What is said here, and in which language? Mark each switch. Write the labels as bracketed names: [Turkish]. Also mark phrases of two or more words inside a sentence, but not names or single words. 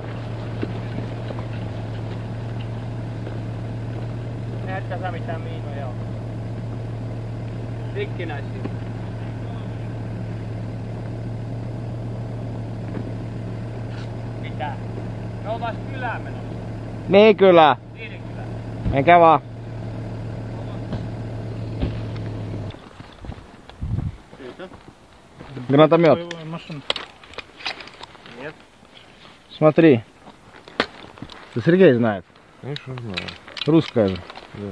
[Finnish] Näetkö sä mitään miinoja on? Rikkinäisiä. Mitä? Me oltais kylään menossa. Mihin kylään? Niiden kylään. Menkää vaan. [Russian] Гранатомет. Нет. Смотри. Ты Сергей знает. Конечно, знаю. Русская же. Да.